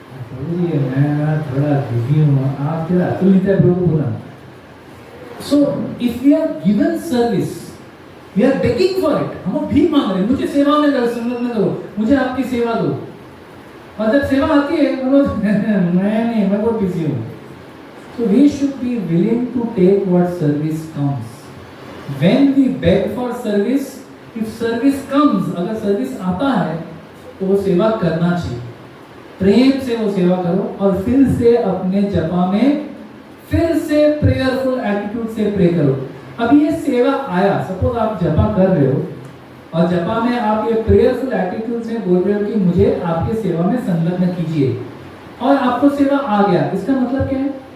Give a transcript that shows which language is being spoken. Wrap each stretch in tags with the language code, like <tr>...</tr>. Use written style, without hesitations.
<hi>प्रभु जी मैं थोड़ा बिजी हूँ, आप जरा अतुल नीता प्रभु बोला.</hi> <en>So if we are given service, we are begging for it.</en> <hi>हम भीख मांग रहे हैं, मुझे सेवा में संलग्न करो, मुझे आपकी सेवा दो. और जब सेवा आती है मैं बहुत बिजी हूँ.</hi> <en>So we should be willing to take what service comes. When we beg for service, if service comes,</en> <hi>अगर सर्विस आता है तो वो सेवा करना चाहिए. प्रेम से वो सेवा करो और फिर से अपने जपा में फिर से प्रेयरफुल एटीट्यूड से प्रे करो. अभी ये सेवा आया, सपोज आप जपा कर रहे हो और जपा में आप ये प्रेयरफुल एटीट्यूड से बोल रहे हो कि मुझे आपके सेवा में संलग्न कीजिए, और आपको सेवा आ गया. इसका मतलब क्या है?</hi>